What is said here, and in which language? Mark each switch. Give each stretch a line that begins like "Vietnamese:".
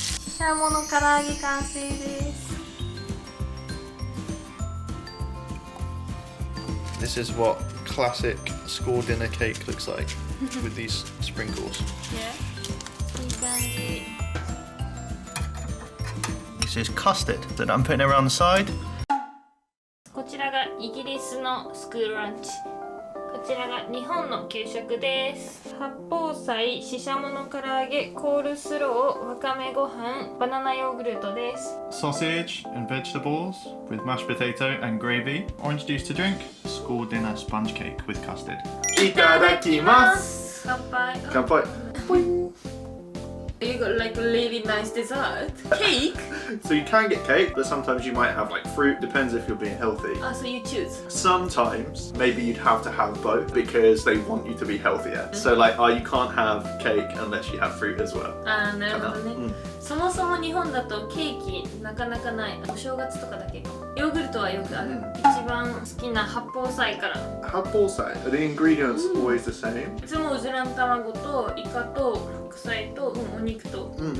Japanese: ししゃもの唐揚げ完成です。
English: This is what classic school dinner cake looks like with these sprinkles.
Japanese: Yeah. いい感じ。
English: This is custard that I'm putting around the side.
Japanese: こちらがイギリスのスクールランチ。こちらが日本の給食です。八宝菜、ししゃもの唐揚げ、コールスロー、わかめご飯、バナナヨーグルトです。
English: Sausage and vegetables with mashed potato and gravy. Orange juice to drink. School dinner sponge cake with custard.
Japanese: いただきます。乾杯。乾杯。
English: You got like a really nice dessert. Cake? So you can get cake, but sometimes you might have like fruit. Depends if you're being healthy. So you choose. Sometimes maybe you'd have to have both because they want you to be healthier. So like, you can't have cake unless you have fruit as well.
Japanese: なるほどね。そもそも日本だとケーキなかなかない。お正月とかだけかも。ヨーグルトはよくある。一番好きな八宝菜から。
English: 八宝菜 Are the ingredients always the same?
Japanese: いつもうずらの卵とイカと白菜と、お肉と。